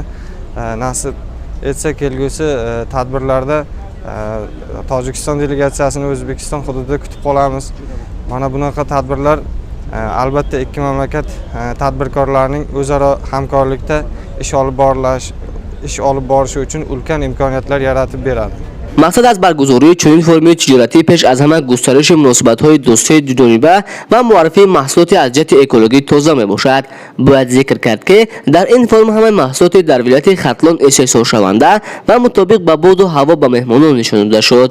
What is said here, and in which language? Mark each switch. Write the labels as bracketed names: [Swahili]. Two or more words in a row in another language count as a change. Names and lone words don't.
[Uzbek] Nasib etsa kelgusi tadbirlarda Tojikiston delegatsiyasini O'zbekiston hududida kutib qolamiz. Mana bunaqa tadbirlar albatta ikki mamlakat tadbirkorlarining o'zaro hamkorlikda ish olib borishi uchun ulkan imkoniyatlar yaratib beradi. [Tajik] مقصد از برگزاری چنین فرم تجارتی پیش از همه گسترش مناسبت‌های دوستی دوجانبه و معرفی محصولات از جهت اکولوژی تازه میباشد. باید ذکر کرد که در این فرم همه محصولات در ولایت ختلان استحصال شونده و مطابق به باد و هوا به مهمانان نشان داده شد.